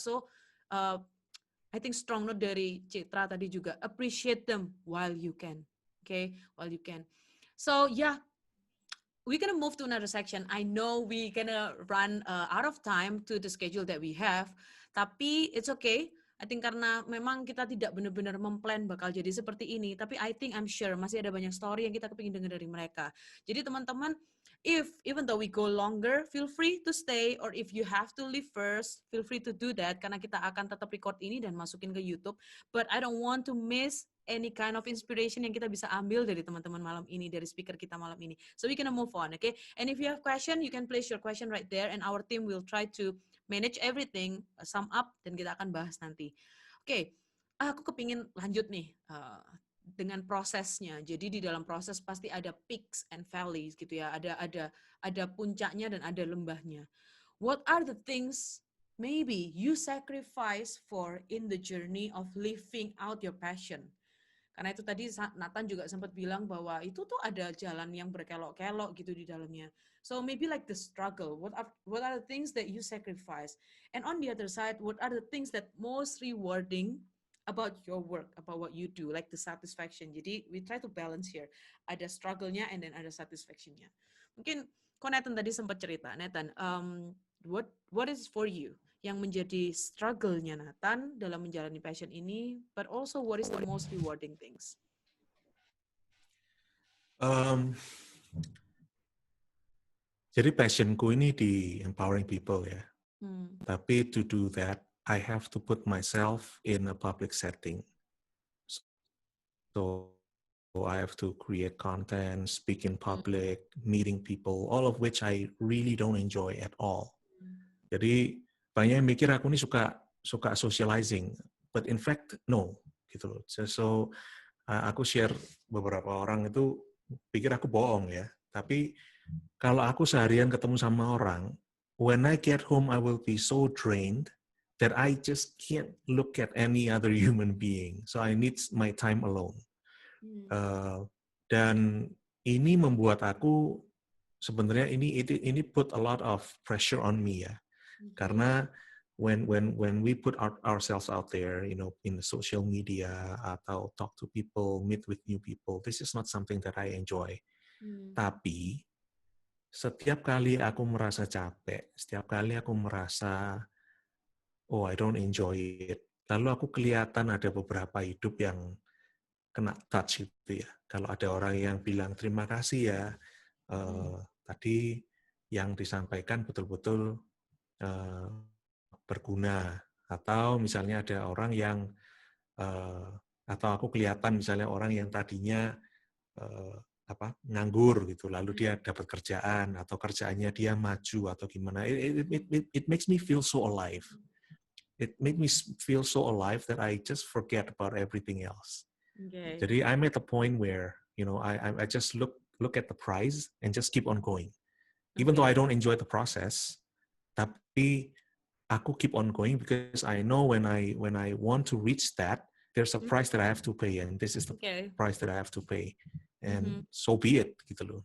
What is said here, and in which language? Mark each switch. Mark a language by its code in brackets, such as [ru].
[en] So I think strong note [id] dari Citra tadi juga, [en] appreciate them while you can, okay, while you can. So yeah, we're gonna move to another section. I know we're gonna run out of time to the schedule that we have, tapi it's okay. I think [id] karena memang kita tidak benar-benar memplan bakal jadi seperti ini, tapi [en] I'm sure [id] masih ada banyak story yang kita kepingin dengar dari mereka. Jadi teman-teman, [en] even though we go longer, feel free to stay, or if you have to leave first, feel free to do that, [id] karena kita akan tetap record ini dan masukin ke YouTube. [en] But I don't want to miss any kind of inspiration [id] yang kita bisa ambil dari teman-teman malam ini, [en] dari speaker kita malam ini. So we can move on, okay? And if you have question, you can place your question right there, and our team will try to manage everything, sum up, [id] dan kita akan bahas nanti. Oke, aku kepingin lanjut nih dengan prosesnya. Jadi di dalam proses pasti ada peaks and valleys gitu ya. Ada puncaknya dan ada lembahnya. [en] What are the things maybe you sacrifice for in the journey of living out your passion? [id] Karena itu tadi Nathan juga sempat bilang bahwa itu tuh ada jalan yang berkelok-kelok gitu di dalamnya. [en] So maybe like the struggle, what are the things that you sacrifice? And on the other side, what are the things that most rewarding about your work, about what you do, like the satisfaction. Jadi we try to balance here. [id] Ada struggle-nya and then ada satisfaction-nya. Mungkin Nathan tadi sempat cerita, Nathan, [en] what is for you [id] yang menjadi struggle-nya Nathan dalam menjalani passion ini, [en] but also what is the most rewarding things? [id] Jadi passionku ini di [en] empowering people [id] ya. [en] Tapi to do that, I have to put myself in a public setting. So I have to create content, speak in public, meeting people, all of which I really don't enjoy at all. [id] Jadi banyak yang mikir aku ini suka socializing, [en] but in fact no, [id] gitu loh. So aku share beberapa orang itu pikir aku bohong ya. Tapi kalau aku seharian ketemu sama orang, [en] when I get home I will be so drained that I just can't look at any other human being. So I need my time alone. [id] Dan ini membuat aku sebenarnya ini [en] put a lot of pressure on me ya. Karena when we put ourselves out there, you know, in the social media atau talk to people, meet with new people, this is not something that I enjoy. [id] Tapi setiap kali aku merasa capek, setiap kali aku merasa [en] oh I don't enjoy it, [id] lalu aku kelihatan ada beberapa hidup yang kena touch gitu ya. Kalau ada orang yang bilang terima kasih ya, tadi yang disampaikan betul-betul berguna. Atau misalnya ada orang yang, atau aku kelihatan misalnya orang yang tadinya nganggur gitu, lalu dia dapat kerjaan atau kerjaannya dia maju atau gimana. [en] It makes me feel so alive. It made me feel so alive that I just forget about everything else. Okay. Jadi I'm at the point where I just look at the prize and just keep on going. Even though I don't enjoy the process, [id] tapi aku [en] keep on going because I know when I want to reach that, there's a price that I have to pay, and this is the price that I have to pay, and so be it gitu loh.